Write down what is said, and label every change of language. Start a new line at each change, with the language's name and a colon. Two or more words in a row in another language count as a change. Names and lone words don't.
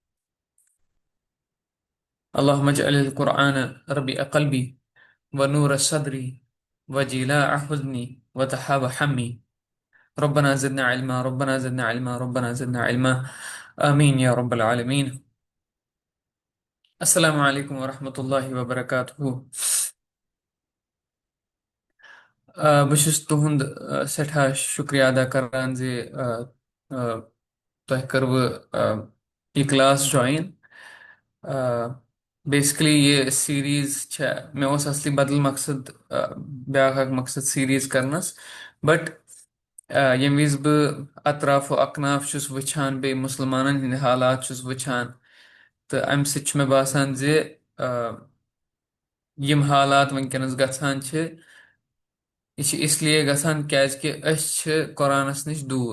Arabic: اللهم اجعل القرآن ربيع قلبي ونور صدري وجلاء حزني وذهاب همي. ربنا زدنا علما، ربنا زدنا علما، ربنا زدنا علما. آمين يا رب العالمين. السلام عليكم ورحمة الله وبركاته.
Kashmiri: بہٕ چھُس تُہُنٛد سٮ۪ٹھاہ شُکریہ ادا کران زِ تۄہہِ کٔروٕ یہِ کلاس جویِن. بیسکلی یہِ سیریٖز چھےٚ، مےٚ اوس اصلی بدل مقصد، بیٛاکھ اکھ مقصد سیریٖز کرنس، بٹ ییٚمہِ وِزِ بہٕ اطراف و اکناف چھُس وٕچھان، بیٚیہِ مُسلمانن ہٕنٛدۍ حالات چھُس وٕچھان، تہٕ امہِ سۭتۍ چھُ مےٚ باسان زِ یِم حالات وٕنکیٚنس گژھان چھِ، یہِ چھِ اسلیے گژھان کیازِ کہِ أسۍ چھِ قرآنس نِش دوٗر.